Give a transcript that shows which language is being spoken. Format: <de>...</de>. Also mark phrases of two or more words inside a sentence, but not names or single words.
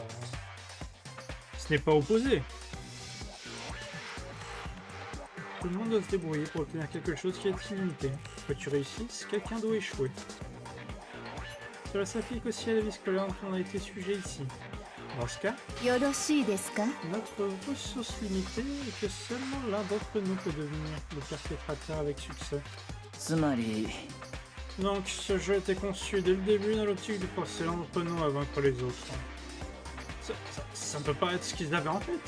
<fr>Ce n'est pas opposé. Tout le monde doit se débrouiller pour obtenir quelque chose qui est illimité. Pour que tu réussisses, quelqu'un doit échouer. Cela s'applique aussi à la vie scolaire dont on a été sujet ici. Dans ce cas,</fr> <ja>よろしいですか</ja> <fr>notre ressource limitée est que seulement l'un d'entre nous peut devenir le perpétrateur avec succès.</fr> <ja>つまり、</ja> <fr>Donc ce jeu était conçu dès le début dans l'optique de forcer l'un d'entre nous à vaincre les autres. Ça ne peut pas être ce qu'ils avaient en tête.</fr>